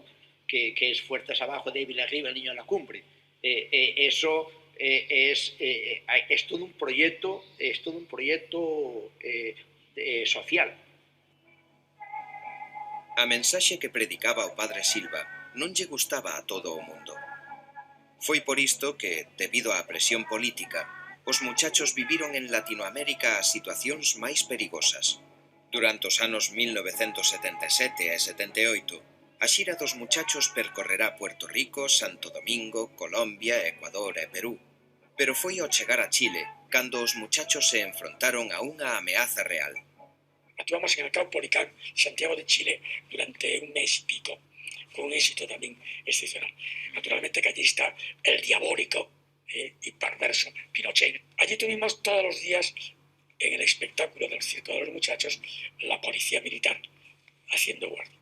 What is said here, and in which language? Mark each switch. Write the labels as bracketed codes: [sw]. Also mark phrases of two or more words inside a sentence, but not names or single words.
[es] Que es fuertes abajo, débil arriba, el niño en la cumbre. Eso es todo un proyecto, social. [gl] A mensaxe que predicaba o padre Silva non lle gustaba a todo o mundo. Foi por isto que, debido á presión política, os muchachos viviron en Latinoamérica as situacións máis perigosas. Durante os anos 1977 e 78, a xira dos muchachos percorrerá Puerto Rico, Santo Domingo, Colombia, Ecuador e Perú. Pero foi ao chegar a Chile cando os muchachos se enfrontaron a unha ameaza real. [es] Actuamos en el campo Policán, Santiago de Chile, durante un mes y pico, con un éxito también excepcional. Naturalmente que allí está el diabólico y perverso Pinochet. Allí tuvimos todos los días, en el espectáculo del circo de los muchachos, la policía militar haciendo guardia.